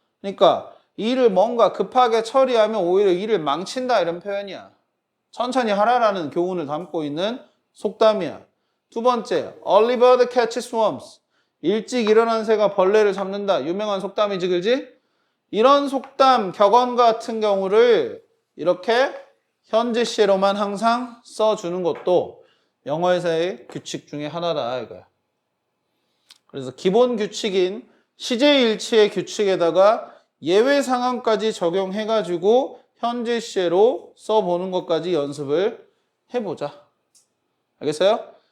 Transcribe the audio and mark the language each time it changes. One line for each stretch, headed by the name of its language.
Korean: 그러니까 일을 뭔가 급하게 처리하면 오히려 일을 망친다 이런 표현이야. 천천히 하라라는 교훈을 담고 있는 속담이야. 두 번째,
English: early bird catches worms.
Korean: 일찍 일어난 새가 벌레를 잡는다. 유명한 속담이지, 그지? 이런 속담, 격언 같은 경우를 이렇게 현재 시제로만 항상 써주는 것도 영어에서의 규칙 중에 하나다 이거야. 그래서 기본 규칙인 시제일치의 규칙에다가 예외 상황까지 적용해가지고 현재 시제로 써보는 것까지 연습을 해보자. 알겠어요?